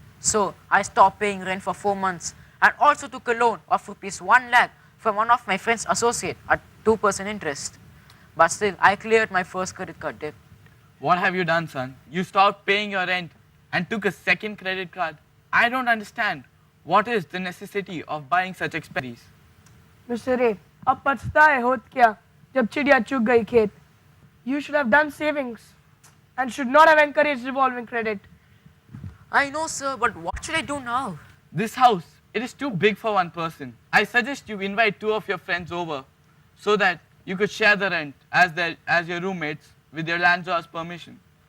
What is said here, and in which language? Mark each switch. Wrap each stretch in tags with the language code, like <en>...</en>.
<en>So I stopped paying rent for 4 months and also took a loan of rupees 1 lakh from one of my friend's associate at 2% interest. But still, I cleared my first credit card debt. What have you done, son? You stopped paying your rent and took a second credit card. I don't understand. What is the necessity of buying such expenses? Mr.</en> <hi>A, अब पछता है होत क्या जब चिड़िया चुग गई खेत.</hi> <en>You should have done savings and should not have encouraged revolving credit. I know, sir, but what should I do now? This house, it is too big for one person. I suggest you invite 2 of your friends over so that you could share the rent as your roommates with your landlord's permission.</en>